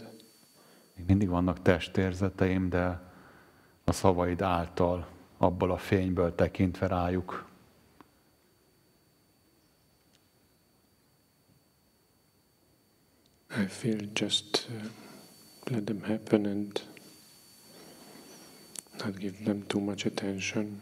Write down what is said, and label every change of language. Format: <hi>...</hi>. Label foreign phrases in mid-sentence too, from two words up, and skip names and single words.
<hu>Még mindig vannak testérzeteim, de a szavaid által, abból a fényből tekintve rájuk.</hu> <en>I feel just let them happen and not give them too much attention.</en>